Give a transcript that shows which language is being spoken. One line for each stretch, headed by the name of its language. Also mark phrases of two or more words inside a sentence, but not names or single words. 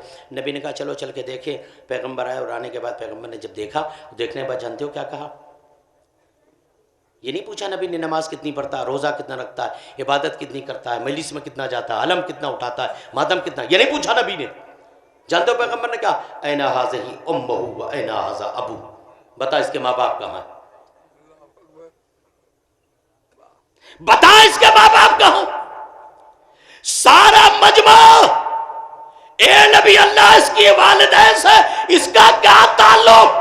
Urdu: نبی نے کہا چلو چل کے دیکھیں۔ پیغمبر آئے، اور آنے کے بعد پیغمبر نے جب دیکھا، دیکھنے کے بعد جانتے ہو کیا کہا؟ یہ نہیں پوچھا نبی نے نماز کتنی پڑھتا ہے، روزہ کتنا رکھتا ہے، عبادت کتنی کرتا ہے، مجلس میں کتنا جاتا ہے، علم کتنا اٹھاتا ہے، ماتم کتنا، یہ نہیں پوچھا نبی نے۔ جانتے ہو پیغمبر نے کہا
Arabic: این ھذہ امہ و این ھذہ ابو،
Urdu: بتا اس کے ماں باپ کہاں ہیں، بتا اس کے ماں باپ کہاں۔ سارا مجمع، اے نبی اللہ اس کی والدین سے اس کا کیا تعلق؟